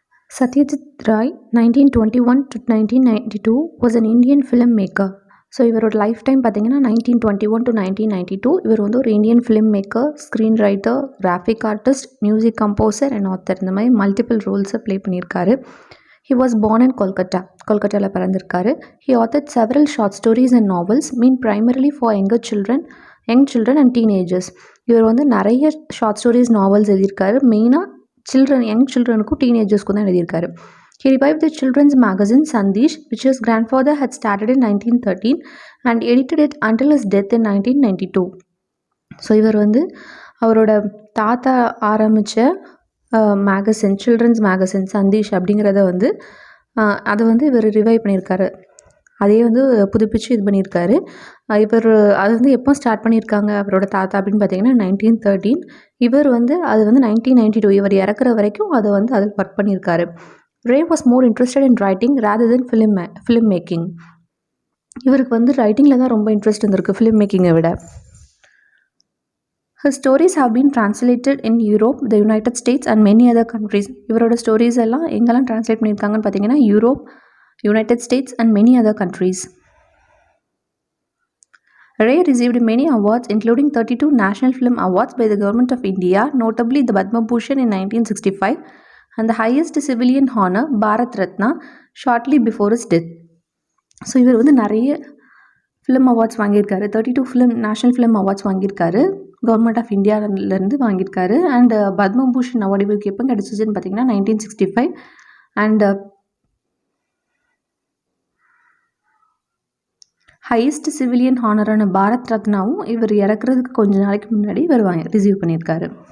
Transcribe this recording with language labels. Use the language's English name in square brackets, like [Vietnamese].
[English] Satyajit Ray 1921 to 1992 was an Indian film maker. [Tamil] So இவரோட life time பார்த்தீங்கன்னா 1921 to 1992. இவர் வந்து ஒரு Indian film maker, screen writer, graphic artist, music composer and author. இந்த மாதிரி மல்டிபிள் ரோல்ஸை ப்ளே பண்ணியிருக்காரு. [English] he was born in [Tamil] கொல்கட்டாவில் பிறந்திருக்காரு. [English] He authored several short stories and novels mean primarily for young children and teenagers. [Tamil] இவர் வந்து நிறைய short stories, novels எழுதியிருக்காரு. மெயினாக young சில்ட்ரனுக்கும் டீனேஜர்ஸ்க்கும் தான் எழுதியிருக்காரு. [English] He revived the children's magazine Sandesh, which his grandfather had started in 1913 and edited it until his death in 1992. [Tamil] So இவர் வந்து அவரோட தாத்தா ஆரம்பித்த மேகசின், சில்ட்ரன்ஸ் மேகசின் சந்தீஷ் அப்படிங்கிறத வந்து அதை வந்து இவர் ரிவைவ் பண்ணியிருக்காரு. அதே வந்து புதுப்பிச்சு இது பண்ணியிருக்காரு. இவர் அது வந்து எப்போ ஸ்டார்ட் பண்ணியிருக்காங்க அவரோட தாத்தா அப்படின்னு பார்த்தீங்கன்னா 1913. இவர் வந்து அது வந்து 1992 இவர் இறக்குற வரைக்கும் அதை வந்து அதில் ஒர்க் பண்ணியிருக்காரு. [English] Ray was more interested in writing rather than film making. [Tamil] இவருக்கு வந்து ரைட்டிங்கில் தான் ரொம்ப இன்ட்ரெஸ்ட் இருந்திருக்கு, ஃபிலிம் மேக்கிங்கை விட. [English] His stories have been translated in Europe, the United States and many other countries. [Tamil] இவரோட ஸ்டோரிஸ் எல்லாம் எங்கெல்லாம் ட்ரான்ஸ்லேட் பண்ணியிருக்காங்கன்னு பார்த்தீங்கன்னா Europe, United states [English] and many other countries. Ray received many awards including 32 National Film Awards by the Government of India, notably the Padma Bhushan in 1965 and the highest civilian honor, Bharat Ratna, shortly before his death. [Tamil] So இவர் வந்து நிறைய film awards வாங்கியிருக்காரு. 32 national film awards வாங்கியிருக்காரு, government of இந்தியாவிலேருந்து வாங்கியிருக்காரு. And Padma Bhushan award இவருக்கு எப்போ கிடச்சிச்சுன்னு பார்த்தீங்கன்னா 1965. அண்ட் ஹையஸ்ட் சிவிலியன் ஹானரான பாரத் ரத்னாவும் இவர் இறக்குறதுக்கு கொஞ்ச நாளைக்கு முன்னாடி இவர் ரிசீவ் பண்ணியிருக்காரு.